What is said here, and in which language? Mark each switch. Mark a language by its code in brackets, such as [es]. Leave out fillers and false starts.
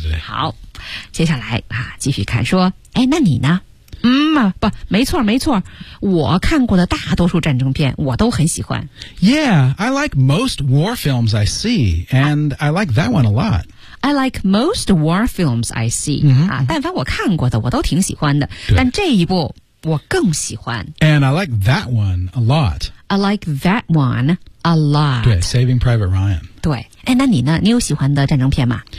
[zh] 好接下来啊，继续看说哎，那你呢嗯、啊、不没错我看过的大多数战争片我都很喜欢 [en] Yeah, I like most war films I see and I like that one a lot I like most war films I see、 mm-hmm. [zh] 啊，但凡我看过的我都挺喜欢的但这一部我更喜欢 [en] And I like that one a lot I like that one a lot [zh] 对 Saving Private Ryan 对哎，那你呢你有喜欢的战争片吗